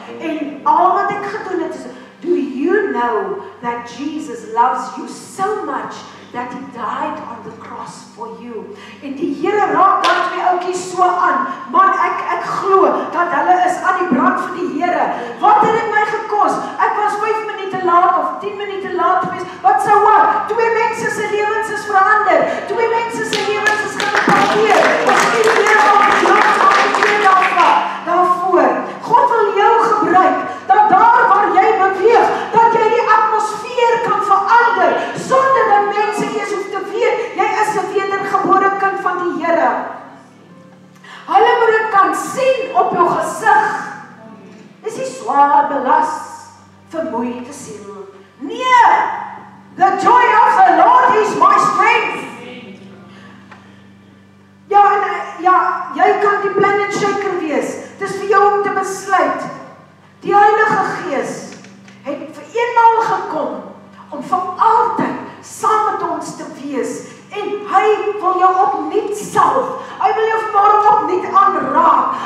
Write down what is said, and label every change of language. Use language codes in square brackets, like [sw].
[af] En al wat ek gedoen het is, [en] do you know that Jesus loves you so much that he died on the cross for you? [af] En die Here raak daai twee ouetjies so aan. Man, ek glo dat hulle is aan die brand vir die Here. Wat het dit my gekos? Ek was 5 minute laat of 10 minute laat gewees. Wat sou wat? Twee mense se lewens is verander. Twee mense se lewens is geïmpakteer. Ons sien die Here op die land van die twee daarvoor. God wil jou gebruik, dat daar waar jy beweeg, dat jy die atmosfeer kan verander, sonder dat mense eers hoef te weet, jy is 'n wedergebore kind van die Here. Hulle moet dit kan sien op jou gesig. Dis nie swaar belas, vermoeide siel. [en] Nee, the joy of the Lord is my strength. [af] Ja, jy kan die planet shaker wees. Dis vir jou om te besluit. Die Heilige Gees het vir eenmaal gekom om vir altyd saam met ons te wees. En hy wil jou opnuut salf. Hy wil jou vanmôre opnuut aanraak.